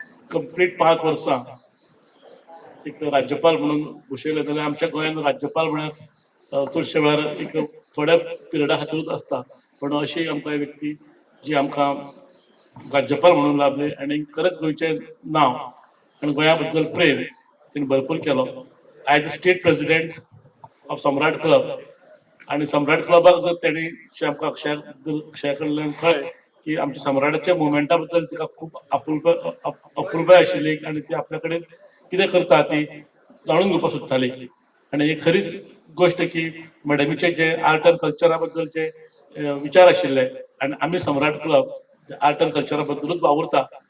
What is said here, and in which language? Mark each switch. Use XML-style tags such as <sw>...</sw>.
<kok>कंप्लीट 5 वर्सां एक राज्यपाल म्हणून घोशयले. जाल्यार आमच्या गोंयान राज्यपाल म्हळ्यार चडशे वेळार एक थोड्या पिरियडा खातीरूच आसता. पण अशी आमकां व्यक्ती जी आमकां राज्यपाल म्हणून लाभली. आणि खरेंच गोंयचें नांव आनी गोंया बद्दल प्रेम तिणें भरपूर केलो.</kok> <en>I the state president of Samrat club.</en> <kok>आणि सम्राट क्लबाक जर तेणी आमकां अक्षया कडल्यान कळ्ळें की आमच्या सम्राटाच्या मुवमेंटा बद्दल तिका खूब अपुरबाय आशिल्ली आणि ती आपल्या कडेन कितें करता ती जाणून घेवपाक सोदताली. आणि ही खरीच गोष्ट की मॅडमीचे जे आर्ट एंड कल्चरा बद्दलचे विचार आशिल्ले आणि आमी सम्राट क्लब आर्ट एंड कल्चरा बद्दलूच वावुरता.</kok>